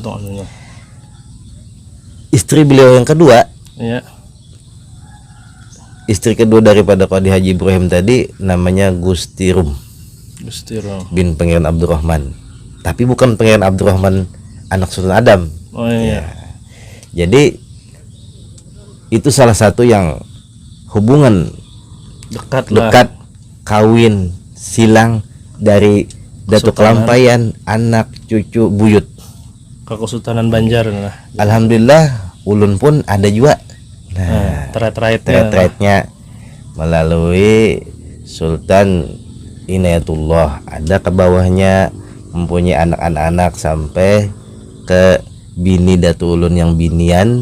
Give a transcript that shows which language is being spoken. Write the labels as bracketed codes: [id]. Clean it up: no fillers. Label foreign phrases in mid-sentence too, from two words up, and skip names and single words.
[id] Istri beliau yang kedua, istri kedua daripada Qadi Haji Ibrahim tadi namanya Gusti Rum bin Pangeran Abdurrahman, tapi bukan Pangeran Abdurrahman anak Sultan Adam. Jadi itu salah satu yang hubungan dekat kawin silang dari Datuk Kalampayan anak cucu buyut ke Kesultanan Banjar. Alhamdulillah ulun pun ada juga. Trait-traitnya melalui Sultan Inayatullah, ada ke bawahnya mempunyai anak-anak sampai ke bini datu ulun yang binian.